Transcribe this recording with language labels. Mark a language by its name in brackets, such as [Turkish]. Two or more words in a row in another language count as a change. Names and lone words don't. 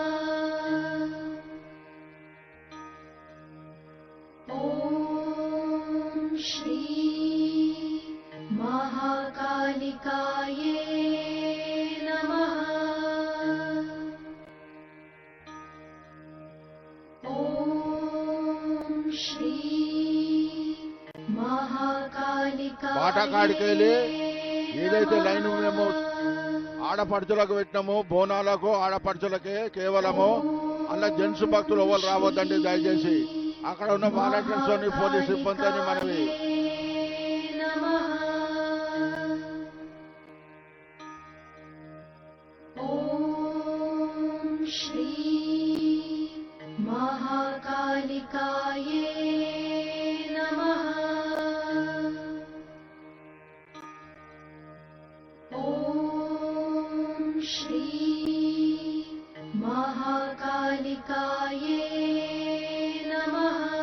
[Sanskrit] ॐ श्री महाकालिकाये नमः। ॐ श्री महाकालिकाये [Telugu] బాటకాడికి వెళ్ళి ఏదైతే లైన్ మేము ఆడపడుచులకు పెట్టినామో బోనాలకు ఆడపడుచులకే కేవలము అలా జెంట్స్ భక్తులు ఎవరు రావద్దండి దయచేసి. అక్కడ ఉన్న వాలంటీర్స్ అని పోలీస్ సిబ్బంది అని మనవి. [Sanskrit] श्री महाकालिकाये नमः। ॐ श्री महाकालिकाये नमः।